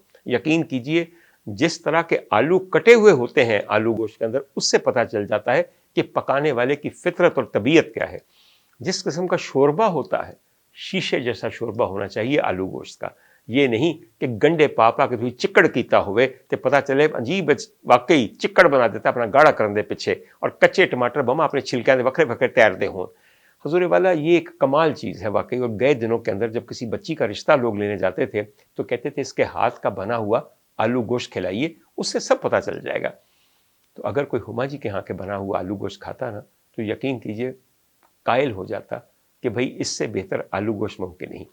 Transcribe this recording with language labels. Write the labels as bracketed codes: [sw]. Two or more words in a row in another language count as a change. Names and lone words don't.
[ur] یقین کیجئے جس طرح کے آلو کٹے ہوئے ہوتے ہیں آلو گوشت کے اندر، اس سے پتہ چل جاتا ہے کہ پکانے والے کی فطرت اور طبیعت کیا ہے۔ جس قسم کا شوربہ ہوتا ہے، شیشے جیسا شوربہ ہونا چاہیے آلو گوشت کا، [pa] یہ نہیں کہ گنڈے پاپا کے بھی چکڑ کیتا ہوئے تو پتہ چلے عجیب واقعی چکڑ بنا دیتا اپنا گاڑا کرن دے پیچھے، اور کچے ٹماٹر بما اپنے چھلکے دے وکھرے وکھرے تیر دے ہوں۔ [ur] حضور والا یہ ایک کمال چیز ہے واقعی۔ اور گئے دنوں کے اندر جب کسی بچی کا رشتہ لوگ لینے جاتے تھے تو کہتے تھے اس کے ہاتھ کا بنا ہوا آلو گوشت کھلائیے، اس سے سب پتہ چل جائے گا۔ تو اگر کوئی ہما جی کے ہاں کے بنا ہوا آلو گوشت کھاتا نا تو یقین کیجئے قائل ہو جاتا کہ بھئی اس سے بہتر آلو گوشت ممکن نہیں۔